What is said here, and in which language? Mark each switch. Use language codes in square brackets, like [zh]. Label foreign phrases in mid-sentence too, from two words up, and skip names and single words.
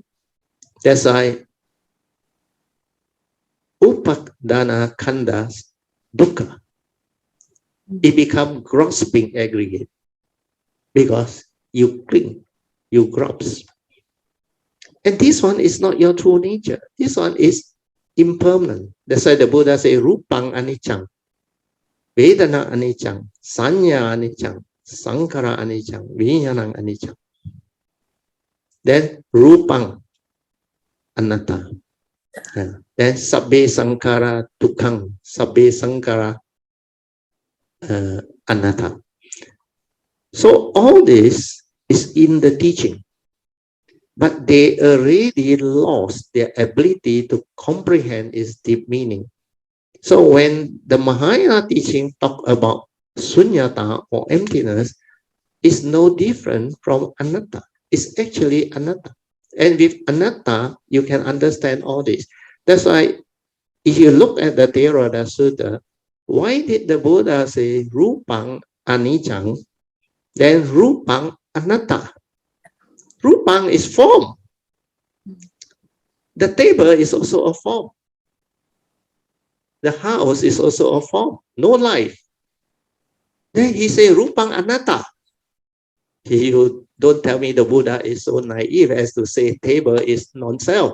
[en] That's why [pi] upadana khandas dukkha. [en] It becomes grasping aggregate because you cling, you grasp. And this one is not your true nature. This one is impermanent. That's why the Buddha say [pi] rupang aniccang, vedana aniccang, sanya aniccang, sankara aniccang, vijnanang aniccang. Then rupang anatta. Then sabbe sankara dukkhang, sabbe sankara anatta. [en] So all this is in the teaching, but they already lost their ability to comprehend its deep meaning. So when the Mahayana teaching talk about sunyata or emptiness, it's no different from anatta. It's actually anatta. And with anatta, you can understand all this. That's why if you look at the Theravada Sutta, why did the Buddha say [pi] rupang aniccang, [en] then [pi] rupang anatta? [en] Rupang is form. The table is also a form. The house is also a form, no life. Then he say, [pi] Rupang Anatta. [en] You don't tell me the Buddha is so naive as to say table is non-self.